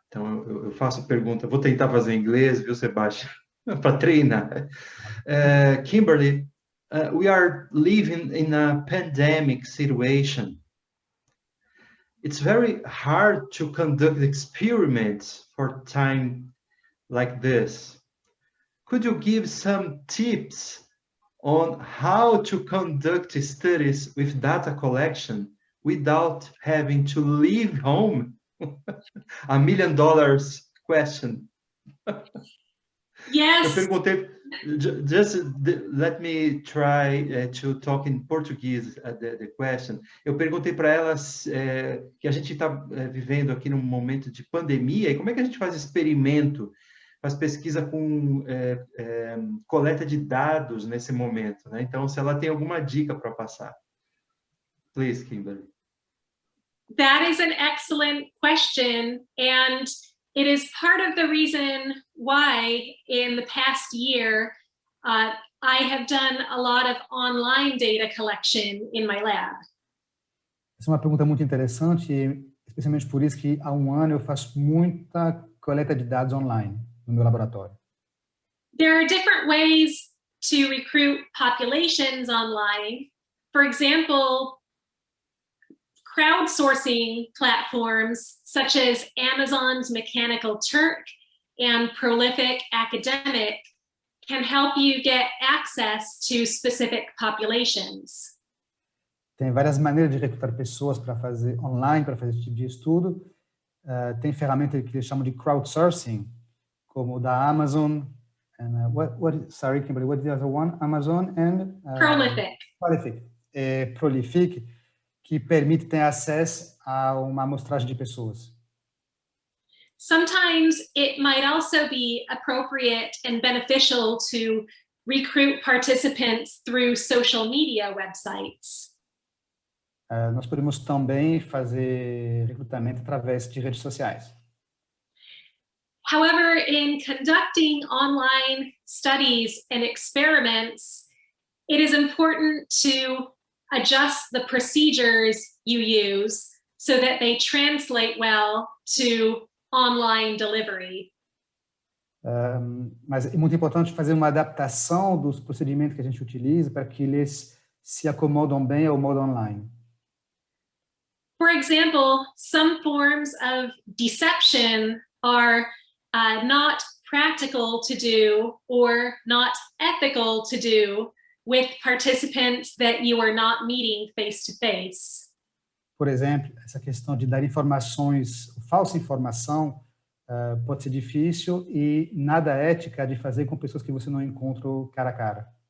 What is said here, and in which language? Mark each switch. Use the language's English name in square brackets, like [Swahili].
[Portuguese] Então, eu faço a pergunta. Vou tentar fazer em inglês, viu, Sebastião? Para treinar. [English] Kimberly, we are living in a pandemic situation. It's very hard to conduct experiments for time like this. Could you give some tips on how to conduct studies with data collection without having to leave home? $1 million question. Yes. Eu perguntei, just let me try to talk in Portuguese the question. [Portuguese] Eu perguntei para elas que a gente está vivendo aqui num momento de pandemia, e como é que a gente faz experimento, faz pesquisa com coleta de dados nesse momento, né? Então, se ela tem alguma dica para passar. [English] Please, Kimberly. That is an excellent question, and it is part of the reason why in the past year I have done a lot of online data collection in my lab. [Portuguese] Essa é uma pergunta muito interessante, especialmente por isso que há um ano eu faço muita coleta de dados online no meu laboratório. [English] There are different ways to recruit populations online. For example, crowdsourcing platforms such as Amazon's Mechanical Turk and Prolific Academic can help you get access to specific populations. [Portuguese] Tem várias maneiras de recrutar pessoas para fazer online, para fazer esse tipo de estudo. Tem ferramenta que eles chamam de crowdsourcing, como o da Amazon. [English] And, sorry, Kimberly, what is the other one? Amazon and... Prolific. [Portuguese] Prolific, que permite ter acesso a uma amostragem de pessoas. [English] sometimes it might also be appropriate and beneficial to recruit participants through social media websites. [Portuguese] Nós podemos também fazer recrutamento através de redes sociais. [English] However, in conducting online studies and experiments, it is important to adjust the procedures you use so that they translate well to online delivery. [Portuguese] Mas é muito importante fazer uma adaptação dos procedimentos que a gente utiliza para que eles se acomodam bem ao modo online. [English] For example, some forms of deception are not practical to do or not ethical to do with participants that you are not meeting face to face. [Portuguese] Por exemplo, essa questão de dar informações, falsa informação, pode ser difícil e nada ética de fazer com pessoas que você não encontra cara a cara.